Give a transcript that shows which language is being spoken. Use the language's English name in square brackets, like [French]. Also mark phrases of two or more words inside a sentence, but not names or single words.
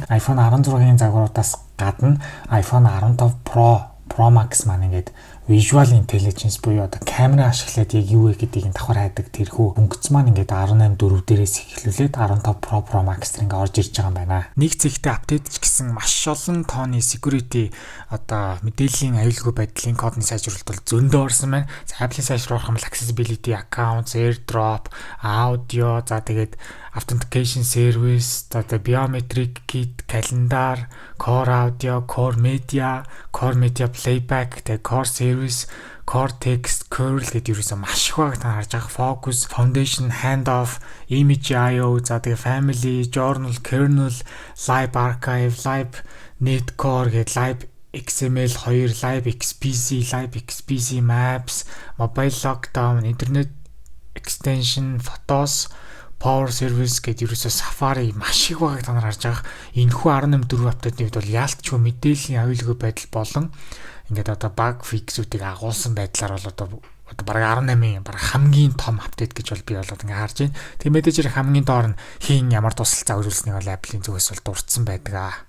[Mongolian] iPhone 16-ын загваруудаас гадна iPhone 15 Pro Max маань ингээд Visual Intelligence буюу одоо камера ашиглаад яг юу вэ гэдгийг давхар хайдаг тэрхүү функц маань ингээд 18 4 дээрээс эхлүүлээд 15 Pro Max дээр ингээд орж ирж байгаа юм байна. Нэг зэгтээ апдейт ч гэсэн маш олон тооны security одоо мэдээллийн аюулгүй байдлын кодны сайжруулалт бол зөндөө орсон байна. За Apple-ийн сайжруулах юм бол [English] accessibility, accounts, AirDrop, audio, [Mongolian] за тэгээд [English] authentication service, [Mongolian] одоо [English] biometric kit, [Mongolian] календар, [English] core audio, core media playback, [Mongolian] тэгээд [English] core service, core text, curl [Mongolian] гэдэг ерөөсөө маш их баг та харж байгаа. [English] Focus, foundation, handoff, image IO, [Mongolian] за тэгээд [English] family, journal, kernel, live archive, live netcore гэдэг live XML 2, live XPC maps, mobile lockdown, internet extension, photos, Power Service [Mongolian] гэдэг ерөөсөө Safari маш их байгааг та нар харж байгаа. Энэхүү 18.4 апдейтны үед бол яалтчгүй мэдээллийн аюулгүй байдал болон ингээд одоо баг фиксүүдийг агуулсан байдлаар бол одоо бараг 18-ийн бараг хамгийн том апдейт гэж бол би бол ингээд харж байна. Тэгээ мэдээж хэрэг хамгийн доор нь хийн ямар тусалцаа үзүүлсэнийг бол Apple-ийн зүгээс бол дурдсан байдаг.